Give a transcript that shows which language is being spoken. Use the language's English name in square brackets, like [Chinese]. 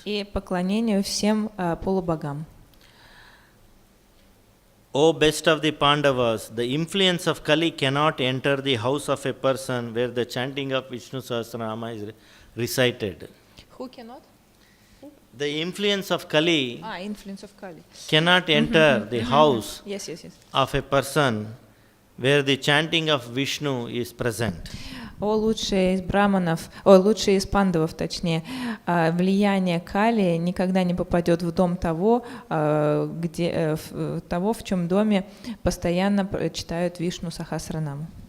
[Russian] И поклонению всем полубогам. [English] O best of the Pandavas, the influence of Kali cannot enter the house of a person where the chanting of Vishnu Sahasranama is recited. Who cannot? The influence of Kali Influence of Kali. cannot enter the house Yes. of a person where the chanting of Vishnu is present. [Russian] Лучшие из пандавов, точнее, влияние Кали никогда не попадет в дом того, в чем доме постоянно читают Вишну Сахасранаму.